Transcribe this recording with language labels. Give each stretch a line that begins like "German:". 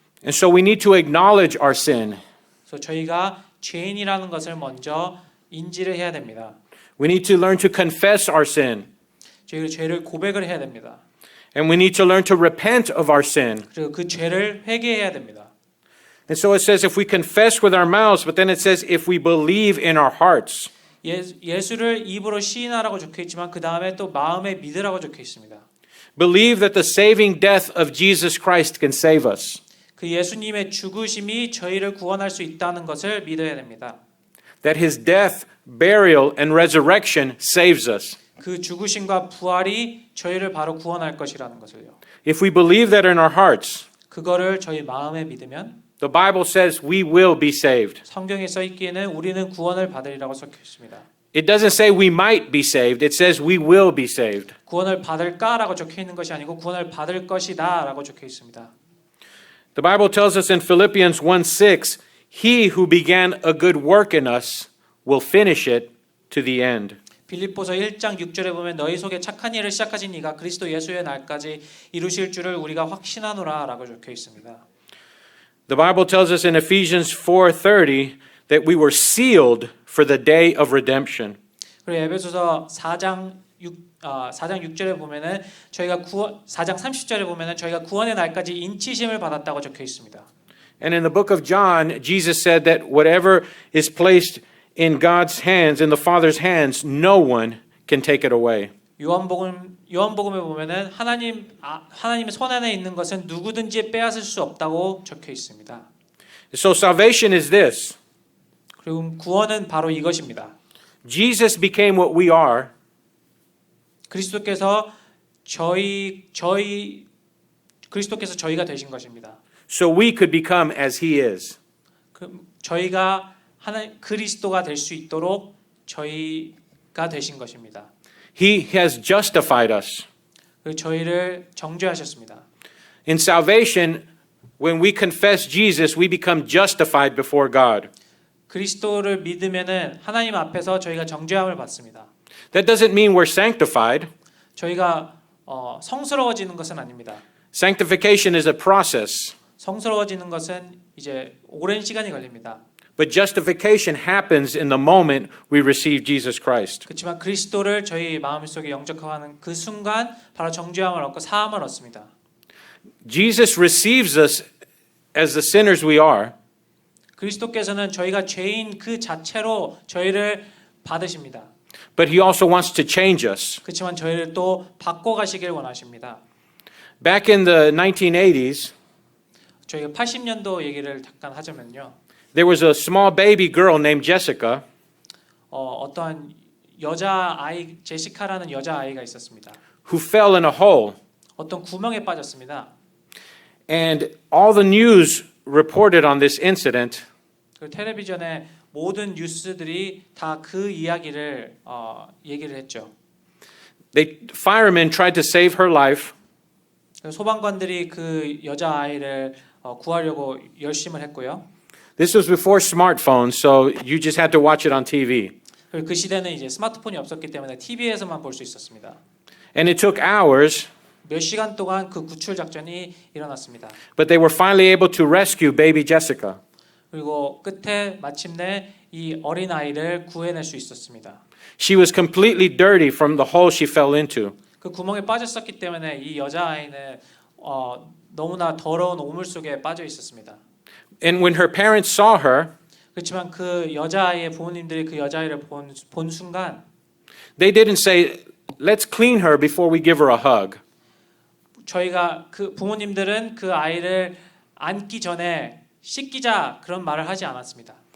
English: And so we need to acknowledge our sin.
Korean: 그래서 저희가 죄인이라는 것을 먼저 인지를 해야 됩니다.
English: We need to learn to confess our sin.
Korean: 저희가 죄를 고백을 해야 됩니다.
English: And we need to learn to repent of our sin.
Korean: 그리고 그 죄를 회개해야 됩니다.
English: And so it says if we confess with our mouths, but then it says if we believe in our hearts.
Korean: 예수를 입으로 시인하라고 적혀 있지만 그 다음에 또 마음에 믿으라고 적혀 있습니다.
English: Believe that the saving death of Jesus Christ can save us.
Korean: 그 예수님의 죽으심이 저희를 구원할 수 있다는 것을 믿어야 됩니다.
English: That his death, burial, and resurrection saves us.
Korean: 그 죽으심과 부활이 저희를 바로 구원할 것이라는 것을요.
English: If we believe that in our hearts,
Korean: 그거를 저희 마음에 믿으면
English: the Bible says we will be saved.
Korean: 성경에 써 있기에는 우리는 구원을 받으리라고 적혀 있습니다.
English: It doesn't say we might be saved. It says we will be saved.
Korean: 구원을 받을까라고 적혀 있는 것이 아니고 구원을 받을 것이다라고 적혀 있습니다.
English: The Bible tells us in Philippians 1:6, he who began a good work in us will finish it to the end.
Korean: 빌립보서 1장 6절에 보면 너희 속에 착한 일을 시작하신 이가 그리스도 예수의 날까지 이루실 줄을 우리가 확신하노라라고 적혀 있습니다.
English: The Bible tells us in Ephesians 4:30 that we were sealed for the day of redemption.
Korean: 그리고 에베소서 4장 6절에 보면은 4장 30절에 보면은 저희가 구원의 날까지 인치심을 받았다고 적혀 있습니다.
English: And in the book of John, Jesus said that whatever is placed in God's hands, in the Father's hands, no one can take it away.
Korean: 요한복음에 보면은 하나님의 손 안에 있는 것은 누구든지 빼앗을 수 없다고 적혀 있습니다.
English: So salvation is this.
Korean: 그리고 구원은 바로 이것입니다.
English: Jesus became what we are.
Korean: 그리스도께서 저희가 되신 것입니다.
English: So we could become as he is.
Korean: 저희가 그리스도가 될 수 있도록 저희가 되신 것입니다.
English: He has justified us.
Korean: 그리고 저희를 정죄하셨습니다.
English: In salvation, when we confess Jesus, we become justified before God.
Korean: 그리스도를 믿으면은 하나님 앞에서 저희가 정죄함을 받습니다.
English: That doesn't mean we're sanctified.
Korean: 저희가 성스러워지는 것은 아닙니다.
English: Sanctification is a process.
Korean: 성스러워지는 것은 이제 오랜 시간이 걸립니다.
English: But justification happens in the moment we receive Jesus Christ.
Korean: 그렇지만 그리스도를 저희 마음속에 영접하는 그 순간 바로 정죄함을 얻고 사함을 얻습니다.
English: Jesus receives us as the sinners we are.
Korean: 그리스도께서는 저희가 죄인 그 자체로 저희를 받으십니다.
English: But he also wants to change us.
Korean: 그렇지만 저희를 또 바꿔가시길 원하십니다.
English: Back in the 1980s,
Korean: 저희가 80년도 얘기를 잠깐 하자면요.
English: there was a small baby girl named Jessica
Korean: 어떠한 여자아이, 제시카라는 여자아이가 있었습니다.
English: who fell in a hole.
Korean: 어떤 구멍에 빠졌습니다.
English: And all the news reported on this incident.
Korean: 그 텔레비전에 모든 뉴스들이 다 그 이야기를 얘기를 했죠.
English: Firemen tried to save her life.
Korean: 소방관들이 그 여자아이를 구하려고 열심을 했고요.
English: This was before smartphones, so you just had to watch it on TV.
Korean: 그리고 그 시대는 이제 스마트폰이 없었기 때문에 TV에서만 볼 수 있었습니다.
English: And it took hours,
Korean: 몇 시간 동안 그 구출 작전이 일어났습니다.
English: but they were finally able to rescue baby Jessica.
Korean: 그리고 끝에 마침내 이 어린 아이를 구해낼 수 있었습니다.
English: She was completely dirty from the hole she fell into.
Korean: 그 구멍에 빠졌었기 때문에 이 여자아이는 너무나 더러운 오물 속에 빠져 있었습니다.
English: And when her parents saw her,
Korean: 그렇지만 그 여자아이의 부모님들이 그 여자아이를 본 순간
English: they didn't say, let's clean her before we give her a hug.
Korean: 저희가 그 부모님들은 그 아이를 안기 전에 씻기자 그런 말을 하지 않았습니다.